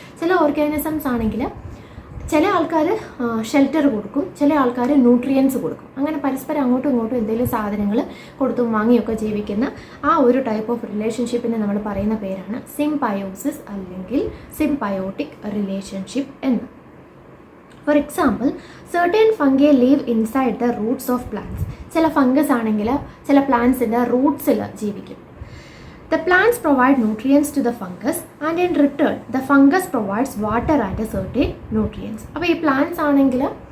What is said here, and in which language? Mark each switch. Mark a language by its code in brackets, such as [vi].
[ml] ചില ഓർഗാനിസംസ് ആണെങ്കിൽ ചില ആൾക്കാർ ഷെൽട്ടർ കൊടുക്കും, ചില ആൾക്കാർ ന്യൂട്രിയൻസ് കൊടുക്കും. അങ്ങനെ പരസ്പരം അങ്ങോട്ടും ഇങ്ങോട്ടും എന്തെങ്കിലും സാധനങ്ങൾ കൊടുത്തും വാങ്ങിയൊക്കെ ജീവിക്കുന്ന ആ ഒരു ടൈപ്പ് ഓഫ് റിലേഷൻഷിപ്പിനെ നമ്മൾ പറയുന്ന പേരാണ് സിംബയോസിസ് അല്ലെങ്കിൽ സിംബയോട്ടിക് റിലേഷൻഷിപ്പ് എന്ന്. [en] For example, certain fungi live inside the roots of plants. [ml] ചില ഫംഗസ് ആണെങ്കിൽ ചില പ്ലാന്റ്സിൻ്റെ റൂട്ട്സിൽ ജീവിക്കും. [en] The plants provide nutrients to the fungus and in return the fungus provides water and certain nutrients. [ml] അപ്പോൾ ഈ plants ആണെങ്കിൽ